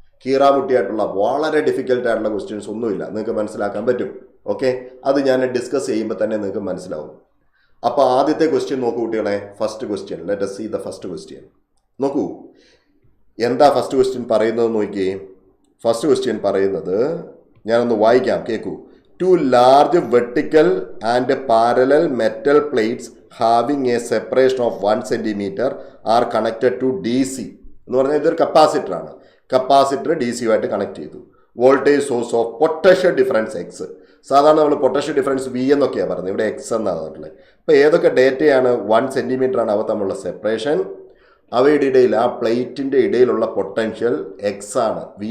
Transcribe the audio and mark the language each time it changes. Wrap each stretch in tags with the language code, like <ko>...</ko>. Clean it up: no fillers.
<ml>കീറാമുട്ടിയായിട്ടുള്ള വളരെ ഡിഫിക്കൽട്ടായിട്ടുള്ള ക്വസ്റ്റ്യൻസ് ഒന്നുമില്ല, നിങ്ങൾക്ക് മനസ്സിലാക്കാൻ പറ്റും. ഓക്കെ, അത് ഞാൻ ഡിസ്കസ് ചെയ്യുമ്പോൾ തന്നെ നിങ്ങൾക്ക് മനസ്സിലാവും. അപ്പോൾ ആദ്യത്തെ ക്വസ്റ്റ്യൻ നോക്കൂ കുട്ടികളെ.</ml> <en>First question, let us see the first question.</en> <ml>നോക്കൂ എന്താ</ml> <en>first question</en> <ml>പറയുന്നത് നോക്കിയേ. ഫസ്റ്റ് ക്വസ്റ്റ്യൻ പറയുന്നത് ഞാനൊന്ന് വായിക്കാം, കേൾക്കൂ.</ml> <en>2 large vertical and parallel metal plates having a separation of 1 centimeter are connected to DC</en> <ml>എന്ന് പറഞ്ഞാൽ ഇതൊരു കപ്പാസിറ്റർ ആണ്. കപ്പാസിറ്റർ DC ആയിട്ട് കണക്ട് ചെയ്തു.</ml> <en>Voltage source of potential difference X.</en> <ml>സാധാരണ നമ്മൾ പൊട്ടൻഷ്യൽ ഡിഫറൻസ് V എന്നൊക്കെയാണ് പറയുന്നത്, ഇവിടെ X എന്നാണ് പറഞ്ഞിട്ടുള്ളത്. അപ്പോൾ ഏതൊക്കെ ഡേറ്റയാണ്? 1 സെൻറ്റിമീറ്റർ ആണ് അവ തമ്മിലുള്ള സെപ്പറേഷൻ. അവയുടെ ഇടയിൽ, ആ പ്ലേറ്റിൻ്റെ ഇടയിലുള്ള പൊട്ടൻഷ്യൽ X ആണ്.</ml>